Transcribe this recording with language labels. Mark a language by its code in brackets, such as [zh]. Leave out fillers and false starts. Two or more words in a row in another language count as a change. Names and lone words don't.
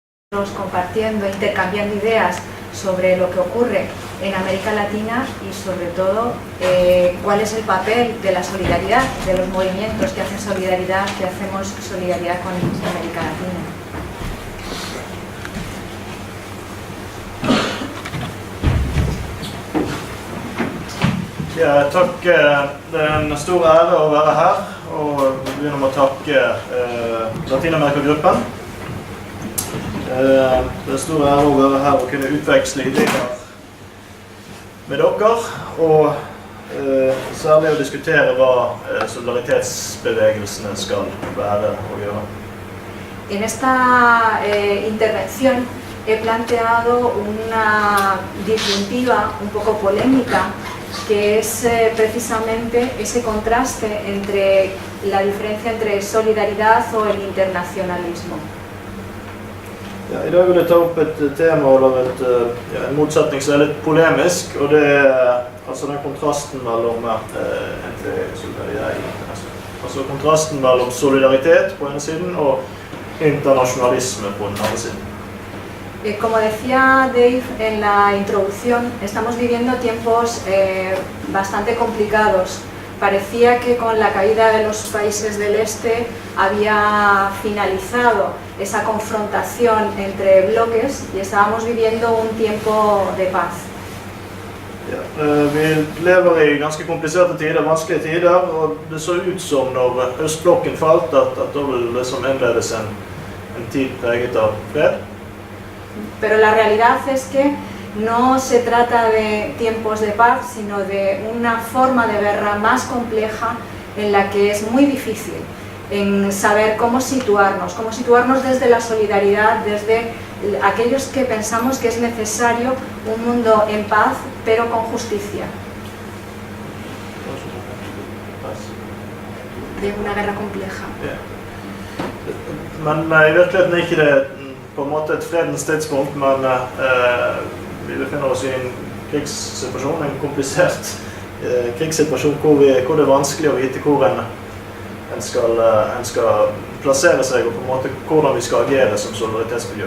[es] compartiendo, intercambiando ideas sobre lo que ocurre en América Latina y sobre todo cuál es el papel de la solidaridad, de los movimientos que hacen solidaridad, que hacemos solidaridad con América Latina. [no] Ja, takk. Det er en stor ære å være her, og vi begynner med å takke Latinamerika-gruppen. Det er en stor ære å være her og kunne utveksle ideer med dere, og særlig å diskutere hva solidaritetsbevegelsene skal være og gjøre. [es] En esta intervención he planteado una disyuntiva un poco polémica, que es precisamente ese contraste entre la diferencia entre solidaridad o el internacionalismo. [no] Ja, I dag vil jeg ta opp et tema eller en motsetning som er litt polemisk, og det er altså den kontrasten mellom kontrasten mellom solidaritet på ene siden og internasjonalisme på den andre siden. [es] Como decía Dave en la introducción, estamos viviendo tiempos bastante complicados. Parecía que con la caída de los países del este había finalizado esa confrontación entre bloques y estábamos viviendo un tiempo de paz. [no] Ja, vi lever i ganske kompliserte tider, vanskelige tider, og det så ut som når østblokken falt at da vil det som innledes en tid preget av fred. [es] Pero la realidad es que no se trata de tiempos de paz, sino de una forma de guerra más compleja en la que es muy difícil en saber cómo situarnos desde la solidaridad, desde aquellos que pensamos que es necesario un mundo en paz, pero con justicia. De una guerra compleja. [no] Ja. Men I virkeligheten er ikke det på en måte et fredens tidspunkt, men vi befinner oss i en krigssituasjon, en komplisert krigssituasjon hvor det er vanskelig å vite hvor en skal plassere seg, og på en måte hvordan vi skal agere som solidaritetsmiljø.